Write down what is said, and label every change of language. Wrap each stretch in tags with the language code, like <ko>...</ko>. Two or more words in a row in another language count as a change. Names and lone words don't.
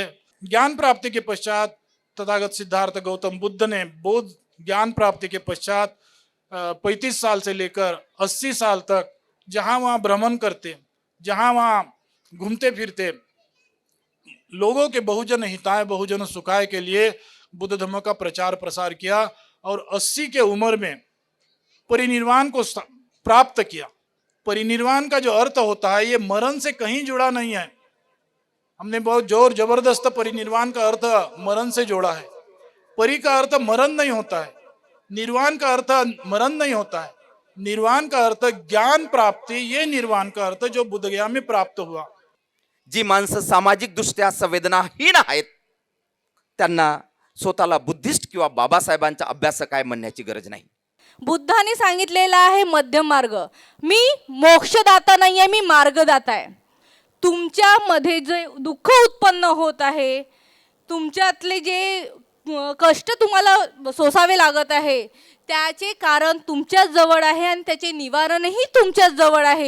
<hi>ज्ञान प्राप्ति के पश्चात तथागत सिद्धार्थ गौतम बुद्ध ने बोध ज्ञान प्राप्ति के पश्चात 35 साल से लेकर 80 साल तक जहां वहां भ्रमण करते, जहां वहां घूमते फिरते, लोगों के</hi> <sa>बहुजन हिताय बहुजन सुखाय</sa> <hi>के लिए बुद्ध धर्म का प्रचार प्रसार किया और 80 के उम्र में परिनिर्वाण को प्राप्त किया। परिनिर्वाण का जो अर्थ होता है, ये मरण से कहीं जुड़ा नहीं है। हमने बहुत जोर जबरदस्त परिनिर्वाण का अर्थ मरण से जोड़ा है। परि का अर्थ मरण नहीं होता है, निर्वाण का अर्थ मरण नहीं होता है। निर्वाण का अर्थ ज्ञान प्राप्ति, ये निर्वाण का अर्थ जो बुद्धगया में प्राप्त हुआ।</hi> <mr>जी माणसं सामाजिक दृष्ट्या संवेदनाहीन आहेत त्यांना स्वतःला बुद्धिस्ट किंवा बाबासाहेबांचा अभ्यासक आहे म्हणण्याची गरज नाही। बुद्धाने सांगितलेला आहे मध्यम मार्ग। मी मोक्षदाता नाही आहे, मी मार्गदाता आहे। तुमच्यामध्ये जे दुःख उत्पन्न होत आहे, तुमच्यातले जे कष्ट तुम्हाला सोसावे लागत आहे, त्याचे कारण तुमच्याच जवळ आहे आणि त्याचे निवारणही तुमच्याच जवळ आहे।</mr>